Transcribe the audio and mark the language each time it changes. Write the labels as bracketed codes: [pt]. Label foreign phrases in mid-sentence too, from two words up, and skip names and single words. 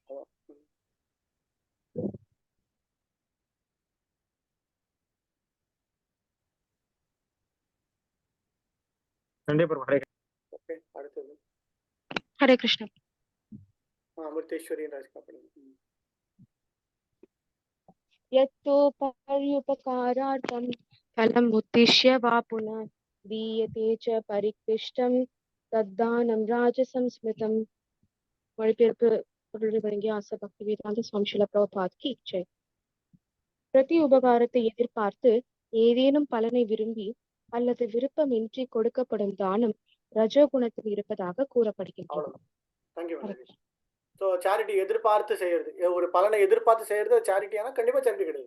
[ta] கண்டிப்பா பிரபு. ஹரே ஓகே, அடுத்தது ஹரே கிருஷ்ணா. அமிர்தேஸ்வரி ராஜ்காப்பணி. [sa] यत्तो पर्युपकारार्थं फलम् उद्दिश्य वा पुनः दीयते च परिकृष्टं तद्दानं राजसंस्मृतम्. [ta] மொழிபெயர்ப்பு பொருள் வழங்கிய ஆசை பக்தி வேதாந்த சுவாமி ஸ்ரீல பிரபுபாத் [hi] की जय. [ta] பிரதி உபகாரத்தை எதிர்பார்த்து ஏதேனும் பலனை விரும்பி அல்லது விருப்பமின்றி கொடுக்கப்படும் தானம் ரஜோகுணத்தில் இருப்பதாக கூறப்படுகின்றது. ஸோ சேரிட்டி எதிர்பார்த்து செய்யறது, ஒரு பலனை எதிர்பார்த்து செய்யறது சேரிட்டியானா கண்டிப்பா சேரிட்டி கிடையாது.